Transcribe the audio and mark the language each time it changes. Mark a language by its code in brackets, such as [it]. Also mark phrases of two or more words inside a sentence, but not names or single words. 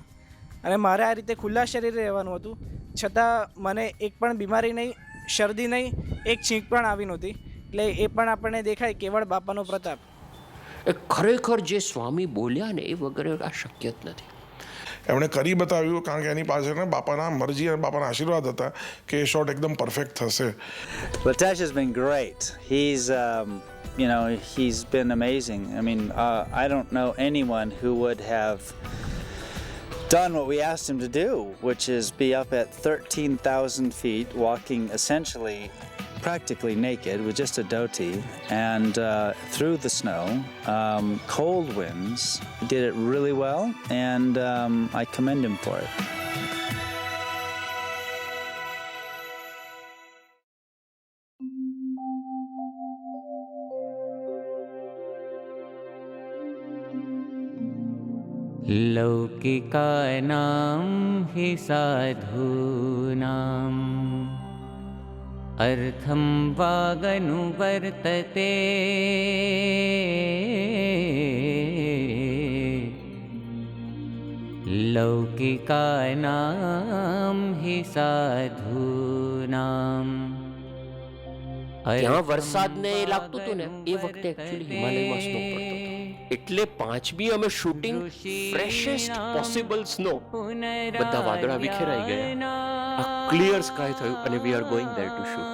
[gu] અને મારે આ રીતે ખુલ્લા શરીરે રહેવાનું હતું, છતાં મને એક પણ બીમારી નહીં, શરદી નહીં, એક છીંક પણ આવી નહોતી. એટલે એ પણ આપણને દેખાય કેવળ બાપાનો પ્રતાપ. એ ખરેખર જે સ્વામી બોલ્યા ને એ વગર આ શક્ય જ નથી. એમણે કરી બતાવ્યું, કારણ કે એની પાસે ને બાપાના મરજી અને બાપાના આશીર્વાદ હતા કે એ શોટ એકદમ પરફેક્ટ થશે. [en] Latesh has been great. He's been amazing. I mean, I don't know anyone who would have done what we asked him to do, which is be up at 13,000 feet, walking essentially practically naked with just a dhoti, and through the snow, cold winds. He did it really well, and I commend him for it. [sa] लौकिकानां हि साधूनाम् अर्थं वागनुवर्तते लौकिकानां हि साधूनाम्. [gu] ત્યાં વરસાદને એ લાગતું હતું ને એ વખતે એકચ્યુઅલી હિમાલયમાં સ્નો પડતો હતો. એટલે 5મી અમે [en] shooting freshest possible snow, [gu] બધા વાદળા વિખેરાઈ ગયા, [en] clear sky [gu] થયું અને [en] we are going there to shoot.